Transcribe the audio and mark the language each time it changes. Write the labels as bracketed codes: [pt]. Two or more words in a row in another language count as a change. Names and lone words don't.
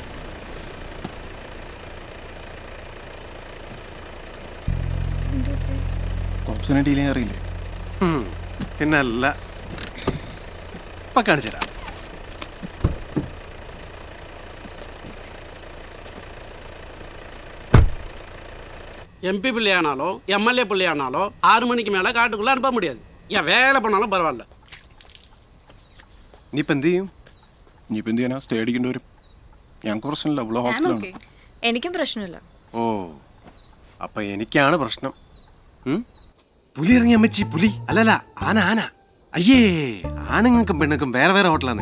[ml] ടോപ്സിനെ ഡീൽ ചെയ്യാൻ അറിയില്ലേ? പിന്നല്ല, ഇപ്പൊ കാണിച്ചു തരാം. [ta] MP பிள்ளையானாலும் MLA பிள்ளையானாலும் 6 மணிக்கு மேலே காட்டுக்குள்ளே அனுப்ப முடியாது. ஏன் வேலை பண்ணாலும் பரவாயில்ல. [ml] ഇനിയിപ്പോൾ എന്ത് ചെയ്യും? ഇനിയിപ്പോൾ എന്ത് ചെയ്യാനാ? സ്റ്റേ അടിക്കേണ്ടി വരും. ഞങ്ങൾക്ക് പ്രശ്നമില്ല, ഇവിടെ ഹോസ്റ്റലാണ്. എനിക്കും പ്രശ്നമില്ല. ഓ, അപ്പൊ എനിക്കാണ് പ്രശ്നം. പുലി ഇറങ്ങിയ അമ്മച്ചി, പുലി അല്ലല്ല, ആന ആന. അയ്യേ, ആണുങ്ങൾക്കും പെണ്ണുങ്ങൾക്കും വേറെ വേറെ ഹോട്ടലാന്നേ.